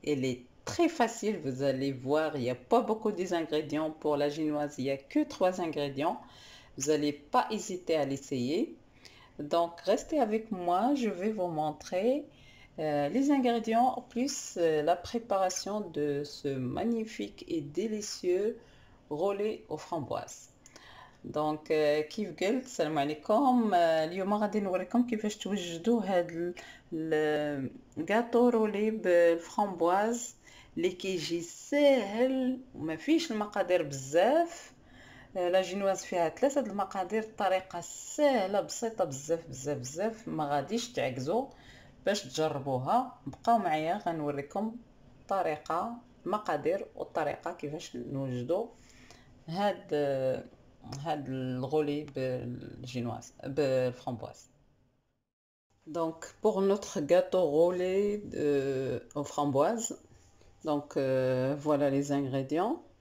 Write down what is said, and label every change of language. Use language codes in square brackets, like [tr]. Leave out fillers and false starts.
[fr] Il est très facile, vous allez voir. Il n'y a pas beaucoup d'ingrédients pour la génoise. Il n'y a que 3 ingrédients. Vous n'allez pas hésiter à l'essayer. Donc, restez avec moi, je vais vous montrer les ingrédients plus la préparation de ce magnifique et délicieux roulé aux framboises. [ar] دونك كيف قلت السلام عليكم. اليوم غادي نوريكم كيفاش توجدوا هاد الجاتو رولي بالفramboise اللي كيجي ساهل وما فيش المقادير بزاف. لا جينواز فيها 3 المقادير، الطريقه سهله بسيطه بزاف بزاف بزاف، ما غاديش تعكزوا باش تجربوها. بقاو معايا غنوريكم الطريقه، المقادير والطريقه كيفاش نوجدوا هاد الغولي بالجينواز بالفramboise. [fr] Donc pour notre gâteau roulé aux framboises, donc voilà les ingrédients.